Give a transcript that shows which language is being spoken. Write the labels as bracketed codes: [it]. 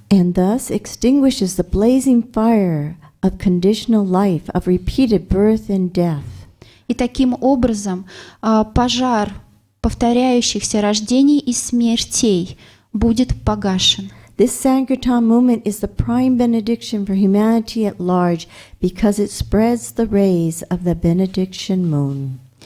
[en] And thus extinguishes the blazing fire of conditional life, of repeated birth and death. [ru] И таким образом пожар повторяющихся рождений и смертей будет погашен. [en] This Sankirtan movement is the prime benediction for humanity at large because it spreads the rays of the benediction moon.